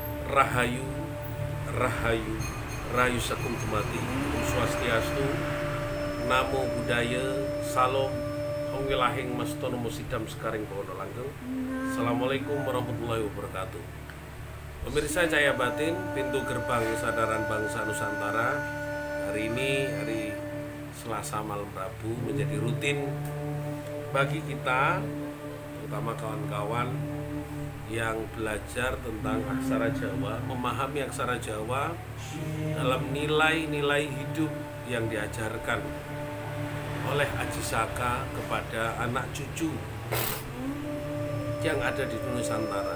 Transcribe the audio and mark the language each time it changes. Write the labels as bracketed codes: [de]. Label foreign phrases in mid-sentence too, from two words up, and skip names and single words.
[jv] Rahayu, Rahayu, Rahayu Sakum Tumati, Om Swastiastu, [pi] Namo Buddhaya, [jv] Salam, Om Wilahing Mastono Musidam Sekaring Pohono Langgeng. [ar] السلام عليكم ورحمة الله وبركاته. [id] Pemirsa Cahaya Batin, pintu gerbang kesadaran bangsa Nusantara. Hari ini, hari Selasa malam Rabu, menjadi rutin bagi kita, terutama kawan-kawan yang belajar tentang aksara Jawa, memahami aksara Jawa dalam nilai-nilai hidup yang diajarkan oleh Aji Saka kepada anak cucu yang ada di Nusantara.